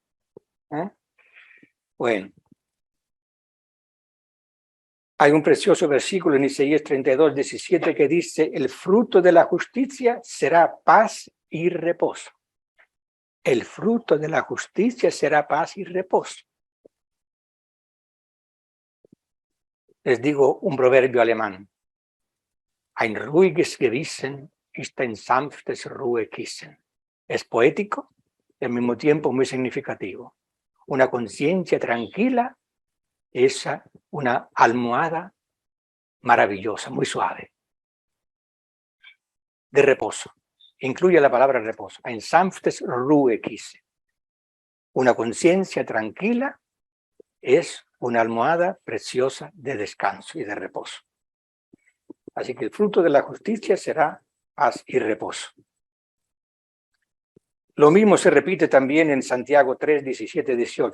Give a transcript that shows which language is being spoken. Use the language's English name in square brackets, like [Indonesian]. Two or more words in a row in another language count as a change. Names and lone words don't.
[Spanish] Bueno, hay un precioso versículo en Isaías 32, 17 que dice, el fruto de la justicia será paz y reposo. El fruto de la justicia será paz y reposo. Les digo un proverbio alemán. [German] Ein ruhiges Gewissen ist ein sanftes Ruhekissen. [Spanish] Es poético y al mismo tiempo muy significativo. Una conciencia tranquila es una almohada maravillosa, muy suave, de reposo. Incluye la palabra reposo. [German] Ein sanftes Ruhekissen. [Spanish] Una conciencia tranquila es una almohada preciosa de descanso y de reposo. Así que el fruto de la justicia será paz y reposo. Lo mismo se repite también en Santiago 3, 17, 18.